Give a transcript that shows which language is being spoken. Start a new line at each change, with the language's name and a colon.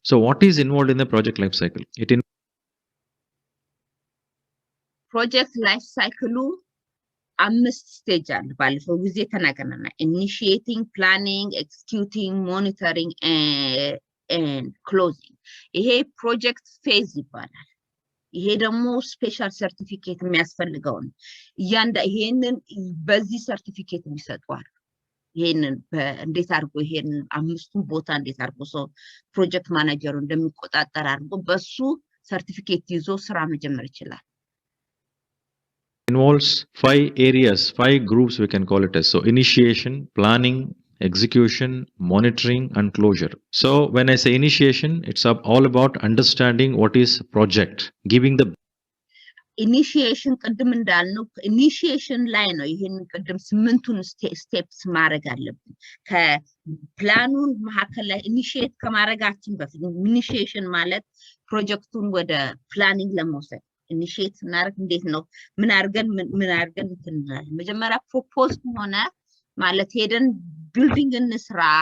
English: So what is involved in the project life cycle?
Amharic: Project life cycle 5 ስቴጅ አለ። ባለፈው ጊዜ ተናገርና
English: initiating, planning, executing, monitoring and closing.
Amharic: ይሄ ፕሮጀክት ፌዝ ይባላል። ይሄ ደግሞ ስፔሻል ሰርቲፊኬት የሚያስፈልገው ነው። ይሄንን በዚህ ሰርቲፊኬት የሚሰጠዋል። ይሄንን እንዴት አድርጎ ይሄንን 5ቱን ቦታ እንዴት አድርጎ ሰው ፕሮጀክት ማኔጀሩ እንደሚቆጣጠር አድርጎ በሱ ሰርቲፊኬት ይዞ ስራ መጀመር ይችላል።
English: Involves 5 areas, 5 groups we can call it as. So initiation, planning, execution, monitoring and closure. So when I say initiation, it's all about understanding what is project, giving the
Amharic: initiation ቅድም እንዳልነው ኢኒሺዬሽን ላይ ነው። ይሄን ቅድም 8ቱን ስቴፕስ ማድረግ አለብን። ከፕላኑን መካከል ላይ ኢኒሺዬት ከማድረጋችን በፊት ኢኒሺዬሽን ማለት ፕሮጀክቱን ወደ ፕላኒንግ ለመውሰድ ኢኒሺዬት እናደርግ እንዴት ነው ምን አድርገን እንላለን። መጀመሪያ ፕሮፖዝ ሆነ ማለት ሄደን ቢልዲንግ እንስራ